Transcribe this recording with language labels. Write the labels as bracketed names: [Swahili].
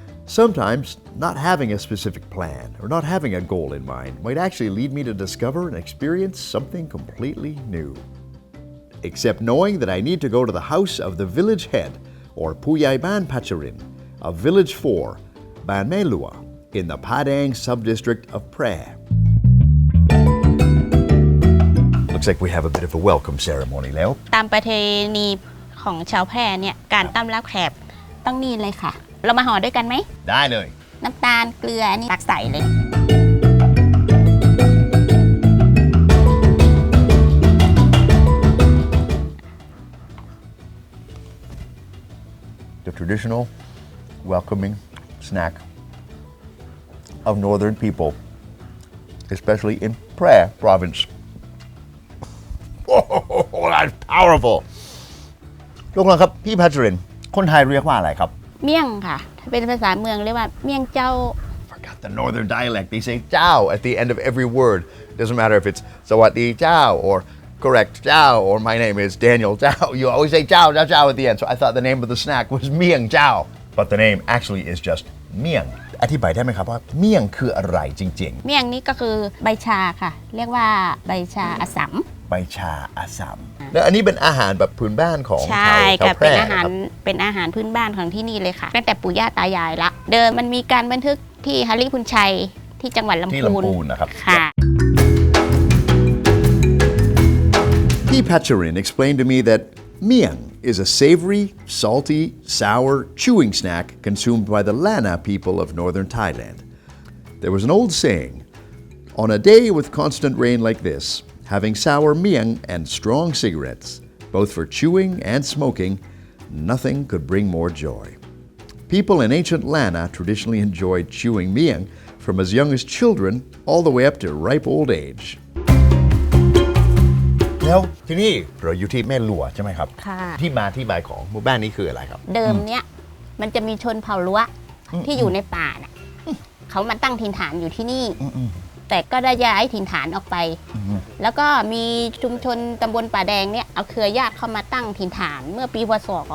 [English] Sometimes, not having a specific plan or not having a goal in mind might actually lead me to discover and experience something completely new. Except knowing that I need to go to the house of the village head, or Puyai Ban Pacharin, of Village 4, Ban Mae Lua, in the Padang sub-district of Phrae. Looks like we have a bit of a welcome ceremony แล้ว [Thai] ตามประเพณีของชาวแพร่เนี่ยการต้อนรับแขกต้องนี่เลยค่ะเรามาห่อด้วยกันไหม ได้เลย น้ำตาลเกลือนี่ตักใส่เลย [English] The traditional welcoming snack of northern people, especially in Phrae Province. Oh, that's powerful. [Thai] ลูกน้องครับพี่พัชรินทร์คนไทยเรียกว่าอะไรครับ เมี่ยงค่ะถ้าเป็นภาษาเมืองเรียกว่าเมี่ยงเจ้า [English] Forgot the northern dialect. They say เจ้า at the end of every word. Doesn't matter if it's สวัสดีเจ้า or correct เจ้า or my name is Daniel เจ้า You always say เจ้า เจ้า เจ้า at the end. So I thought the name of the snack was เมี่ยงเจ้า But the name actually is just เมี่ยง [Thai] อธิบายได้ไหมครับว่าเมี่ยงคืออะไรจริงๆ เมี่ยงนี่ก็คือใบชาค่ะเรียกว่าใบชาอัสสัม ใบชาอัสสัมแล้วอันนี้เป็นอาหารแบบพื้นบ้านของ ชาวแพร่เป็นอาหารพื้นบ้านของที่นี่เลยค่ะตั้งแต่ปู่ย่าตายายละเดิมมันมีการบันทึกที่ฮาริพุนชัยที่จังหวัดลำพูน นะครับ ค่ะ [English] Pacharin explained to me that Miang is a savory, salty, sour, chewing snack consumed by the Lana people of northern Thailand. There was an old saying, on a day with constant rain like this, having sour miang and strong cigarettes, both for chewing and smoking, nothing could bring more joy. People in ancient Lana traditionally enjoyed chewing miang from as young as children all the way up to ripe old age. [Thai] แล้วที่นี่เราอยู่ที่แม่ลัวใช่ไหมครับที่มาที่ไปของหมู่บ้านนี้คืออะไรครับ เดิมเนี้ยมันจะมีชนเผ่าลัวที่อยู่ในป่าน่ะเขามาตั้งถิ่นฐานอยู่ที่นี่แต่ก็ได้ย้ายถิ่นฐานออกไปแล้วก็มีชุมชนตำบลป่าแดงเนี่ยเอาเครือญาติเข้ามาตั้งถิ่นฐานเมื่อปีพ.ศ.